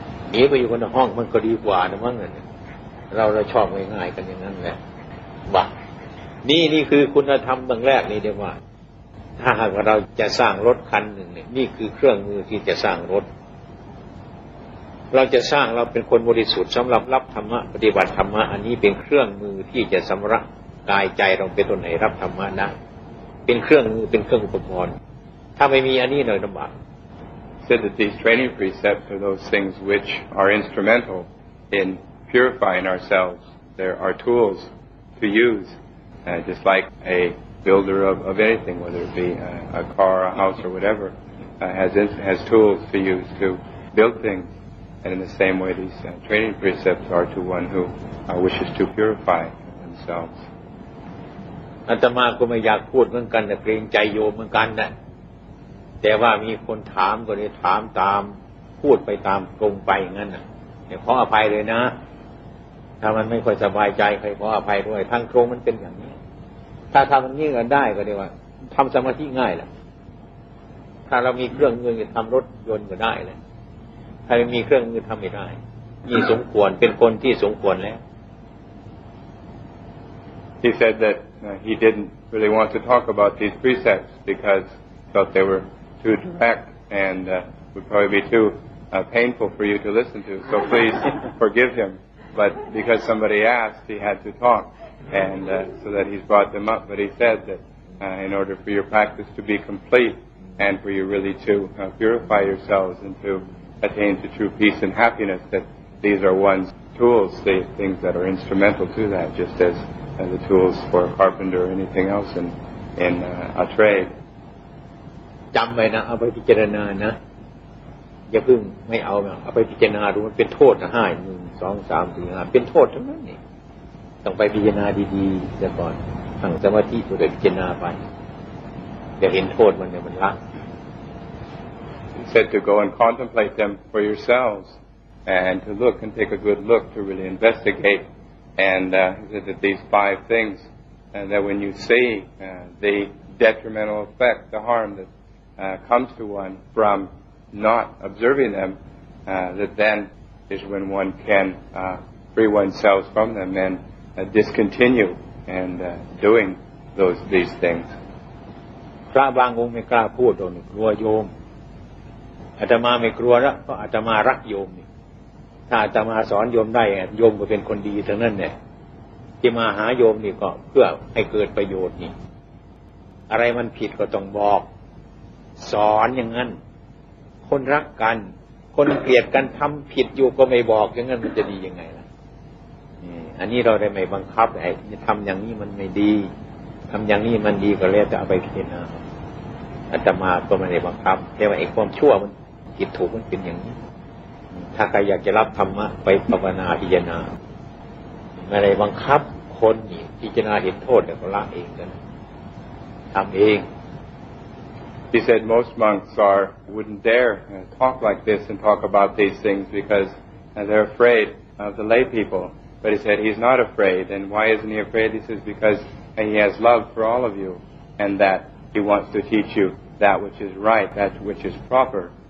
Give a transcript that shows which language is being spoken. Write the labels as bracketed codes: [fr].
[th] หนีไปอยู่คนในห้องมันก็ดีกว่านะมั้งเนี่ยเราชอบง่ายๆกันอย่างนั้นแหละว่านี่คือคุณธรรมเบื้องแรกนี่เดียวว่าถ้าหากเราจะสร้างรถคันหนึ่งเนี่ยนี่คือเครื่องมือที่จะสร้างรถเราจะสร้างเราเป็นคนบริสุทธิ์สำหรับรับธรรมะปฏิบัติธรรมะอันนี้เป็นเครื่องมือที่จะสำระกายใจเราเป็นตัวไหนรับธรรมะได้เป็นเครื่องมือเป็นเครื่องอุปกรณ์ถ้าไม่มีอันนี้เลยลำบาก [en] Said that these training precepts are those things which are instrumental in purifying ourselves there are tools to use, just like a builder of anything, whether it be a car, a house, or whatever, has tools to use to build things. And in the same way, these training precepts are to one who wishes to purify themselves. [th] อาตมาก็ไม่อยากพูดเหมือนกันแต่เกรงใจโยมเหมือนกันนะแต่ว่ามีคนถามก็เลยถามตามพูดไปตามตรงไปอย่างนั้นนะขออภัยเลยนะถ้ามันไม่ค่อยสบายใจใครขออภัยด้วยทางตรงมันเป็นอย่างนี้ถ้าทำมันยิ่งกันได้ก็เรียกว่าทำสมาธิง่ายแหละถ้าเรามีเครื่องมือจะทำรถยนต์ก็ได้เลยถ้าไม่มีเครื่องมือทำไม่ได้ยิ่งสมควรเป็นคนที่สมควรแล้ว [en] He said that he didn't really want to talk about these precepts because he felt they were too direct and would probably be too painful for you to listen to. So please forgive him. But because somebody asked, he had to talk, and so that he's brought them up. But he said that in order for your practice to be complete and for you really to purify yourselves and to attain to true peace and happiness, that these are one's tools, the things that are instrumental to that, just as the tools for a carpenter or anything else in a trade. [th] จำไว้นะเอาไปพิจารณานะอย่าเพิ่งไม่เอาไปพิจารณาดูมันเป็นโทษนะให้1 2 3 4 5เป็นโทษทั้งนั้นนี่ต้องไปพิจารณาดีๆแต่ก่อนตั้งสมาธิตัวเดียวพิจารณาไปเดี๋ยวเห็นโทษมันเนี่ยมันละ [en] He said to go and contemplate them for yourselves and to look and take a good look to really investigate. And he said that these 5 things, that when you see the detrimental effect, the harm that comes to one from not observing them, that then is when one can free oneself from them and discontinue and doing these things. [th] พระบางองค์ไม่กล้าพูดตรงนี้กลัวโยมอาตมาไม่กลัวแล้วเพราะอาตมารักโยมนี่ถ้าอาตมาสอนโยมได้โยมก็เป็นคนดีทั้งนั้นเนี่ยที่มาหาโยมนี่ก็เพื่อให้เกิดประโยชน์นี่อะไรมันผิดก็ต้องบอกสอนอย่างนั้นคนรักกันคนเกลียดกันทำผิดอยู่ก็ไม่บอกอย่างนั้นมันจะดียังไงล่ะ อันนี้เราได้ไม่บังคับไอ้ทำอย่างนี้มันไม่ดีทำอย่างนี้มันดีก็แล้วแต่เอาไปพิจารณาอาตมาก็ไม่ได้บังคับแต่ว่าไอ้ความชั่วมันผิดถูกมันเป็นอย่างนี้ถ้าใครอยากจะรับธรรมะไปภาวนาพิจารณาไม่ได้บังคับคนนี่พิจารณาเห็นโทษแต่ก็ละเองกันทำเอง [en] He said most monks wouldn't dare talk like this and talk about these things because they're afraid of the lay people. But he said he's not afraid. And why isn't he afraid? He says because he has love for all of you and that he wants to teach you that which is right, that which is proper.